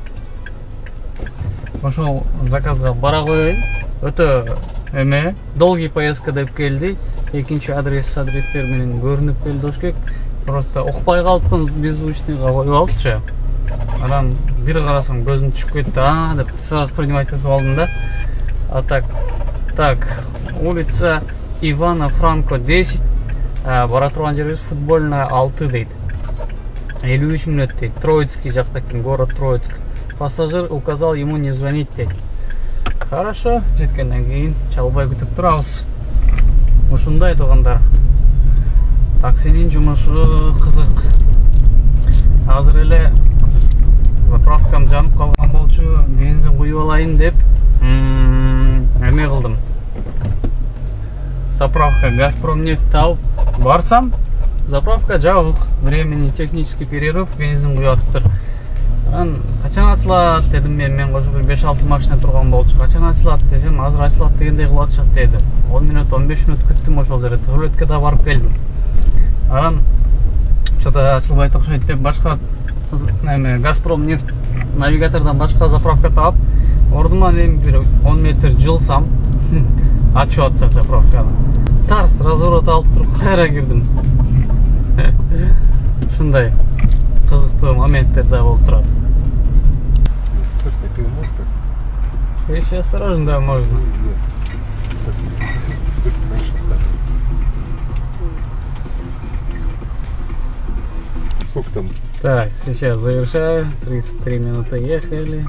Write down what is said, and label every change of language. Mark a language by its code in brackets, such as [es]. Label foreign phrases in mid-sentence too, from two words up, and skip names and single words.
[ky] Ошол заказга бара коеюн. Өтө [ru] долгий поездка [ky] деп келди. Экинчи адрестер менен көрүнүп келди ошкек. Просто укпай калыппын, беззвучныйга коюп алчы. Анан бир карасам көзүм түшүп кетти. Деп [ru] сразу принимать [ky] этип алдым да. [ru] А так, улица Ивана Франко 10. [ky] Бара турган жерибиз футбольная 6 дейт. 53 мүнөт дейт. Троицкий жакта экен, [ru] город Троицк. Пассажир указал ему не звонить дейт. [ky] Хорошо, жеткенден кийин чалбай күтүп турабыз. Ушундай туугандар. Таксинин жумушу кызык. Азыр эле заправкам жанып калган болчу, бензин куюп алайын деп Эме кылдым. Заправка Газпромнефть тауып барсам, заправка жабык. [ru] Времени технический перерыв, [ky] бензин куюп атыптыр. Качан ачылат дедим мен кошо бир 5-6 машина турган болчу. Качан ачылат десем, азыр ачылат дегендей кылып атышат деди. 10 минут 15 минут күттүм ошол жерде. Туалетке да барып келдим. Анан что-то ачылбайт окшойт деп башка Газпромнефть навигатордан башка заправка таап, ордума мен бир 10 метр жылсам, ачып атышат заправканы. Тарс разворот алып туруп кайра кирдим. Ушундай кызыктуу моменттер да болуп турат. [ru] Слушай, ты можешь как-то? Если осторожно, да, можно. Нет. Раньше ставил. Сколько там? Так, сейчас завершаю. 33 минуты ехали.